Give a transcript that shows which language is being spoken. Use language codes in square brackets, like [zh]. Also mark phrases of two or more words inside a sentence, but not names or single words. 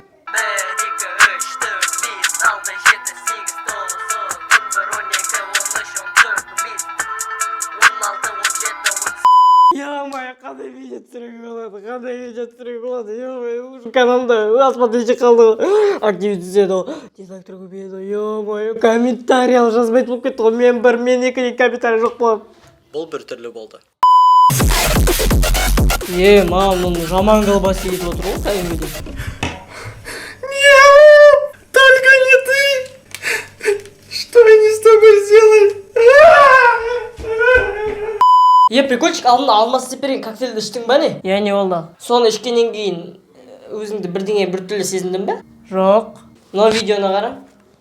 [kk] Ё-моё, қандай видео түсіруге болады, ё-моё, каналда асмотрите қалды, актив түседі, дизлайктер көбейеді, ё-моё, комментарий жазбайды болып кетті ғой, мен 1, мен 2 комментарий жоқ болады. Бұл бір түрлі болды. Мам, жаман колбасы етіп отыр ғой, кәдімгідей. [ru] Только не ты! Что они с тобой сделали? [kk] Прикольчик, алдында алмас деп берген коктейлді іштің ба не? Не болды? Соны ішкеннен кейін өзіңді бірдеңе біртүрлі сезіндің бе? Жоқ. Но видеоны қара.